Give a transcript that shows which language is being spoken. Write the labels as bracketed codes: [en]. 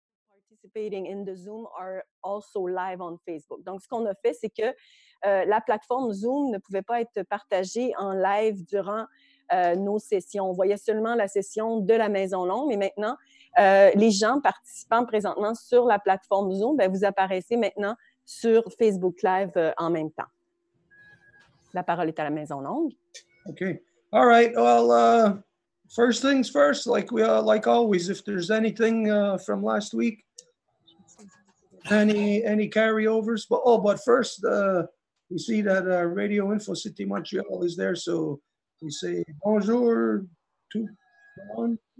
[en] participating in the Zoom are also live on Facebook. [fr] Donc, ce qu'on a fait, c'est que la plateforme Zoom ne pouvait pas être partagée en live durant nos sessions. On voyait seulement la session de la Maison Longue, mais maintenant, les gens participant présentement sur la plateforme Zoom, bien, vous apparaissez maintenant sur Facebook Live en même temps. La parole est à la Maison Longue. [en] Okay. All right. Well, first things first, like always, if there's anything from last week, any carryovers, but first, we see that Radio-Infocite Montreal is there, so we say [fr] bonjour, tout le monde.